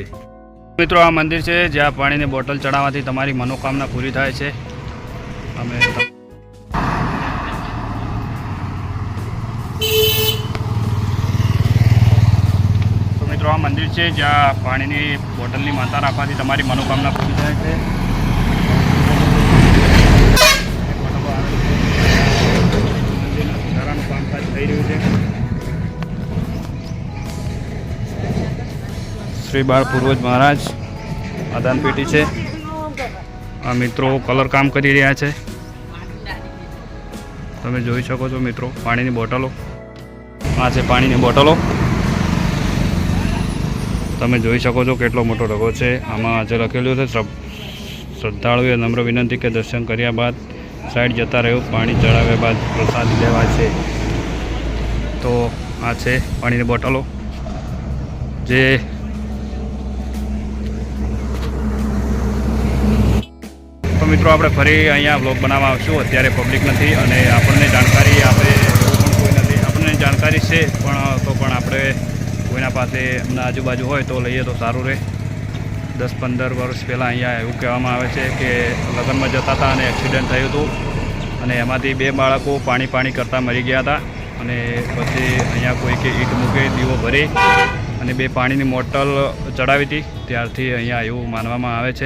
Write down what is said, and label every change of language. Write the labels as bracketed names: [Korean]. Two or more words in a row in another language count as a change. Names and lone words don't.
[Gujarati] મિત્રો, આ મંદિર છે જ્યાં પાણીની બોટલ ચડાવવાથી તમારી મનોકામના પૂરી થાય છે। અમે તો મિત્રો, આ મંદિર છે જ્યાં પાણીની બોટલની માતા રાખવાથી તમારી મનોકામના પૂરી થાય છે। શ્રી બાળ પૂર્વજ મહારાજ આદાન પેટી હૈ। આ મિત્રો કલર કામ કરી રહ્યા છે। તમે જોઈ શકો છો મિત્રો, પાણી બોટલો આ છે। પાણી બોટલો તમે જોઈ શકો છો કેટલો મોટો ઢગો છે। આમાં જે લખેલું છે શ્રદ્ધાળુઓએ નમ્ર વિનંતી કે દર્શન કર્યા બાદ સાઇડ જતા રહો, પાણી ચઢાવ્યા બાદ પ્રસાદ લેવા છે। તો આ છે પાણી બોટલો જે તો મિત્રો આપણે ફરી અહીંયા વ્લોગ બનાવવા આવશું। અત્યારે પબ્લિક નથી અને આપણને જાણકારી આપે એવું પણ કોઈ નથી। આપણને જાણકારી છે પણ તો પણ આપણે કોઈના પાસે એમના આજુબાજુ હોય તો લઈએ તો સારું રહે। 10-15 વર્ષ પહેલાં અહીંયા એવું કહેવામાં આવે છે કે લગ્નમાં જતા હતા અને એક્સિડન્ટ થયું હતું અને એમાંથી 2 બાળકો પાણી કરતાં મરી ગયા હતા અને પછી અહીંયા કોઈકે ઈંટ મૂકે દીવો ભરી અને 2 પાણીની બોટલ ચડાવી હતી, ત્યારથી અહીંયા એવું માનવામાં આવે છે।